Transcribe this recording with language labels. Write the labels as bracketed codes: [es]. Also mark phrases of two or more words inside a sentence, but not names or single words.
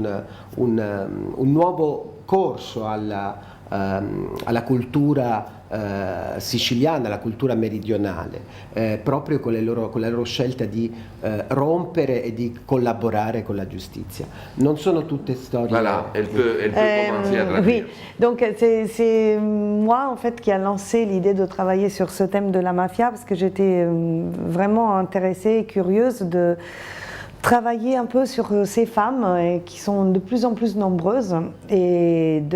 [it] un nuovo corso alla cultura siciliana, la cultura meridionale, proprio con la loro scelta di rompere e di collaborare con la giustizia. Non sono tutte storie... [fr] Voilà, elle peut commencer à traduire. Oui, donc c'est moi en fait qui a lancé l'idée de travailler sur ce thème de la mafia parce que j'étais vraiment intéressée et curieuse de travailler un peu sur ces femmes qui sont de plus en plus nombreuses et